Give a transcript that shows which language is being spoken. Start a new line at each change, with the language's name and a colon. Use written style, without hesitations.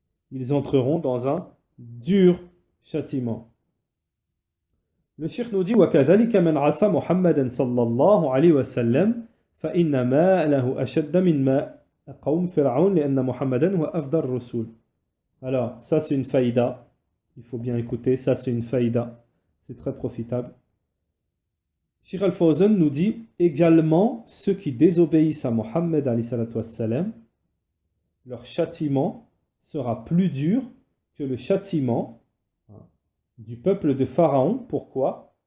French: Ils entreront dans un dur châtiment. Le shir nous dit
Arabic: وَكَذَلِكَ مَنْ عَصَى مُحَمَّدًا صلى الله عليه وسلم فإن ما له أشد من ما قوم فرعون لأن محمدا هو أفضل الرسول.
French: Alors, ça c'est une faïda. Il faut bien écouter, ça c'est une faïda. C'est très profitable. Cheikh Al-Fawzan nous dit également ceux qui désobéissent à Mohammed alayhi salatu wassalam, leur châtiment sera plus dur que le châtiment du peuple de Pharaon. Pourquoi?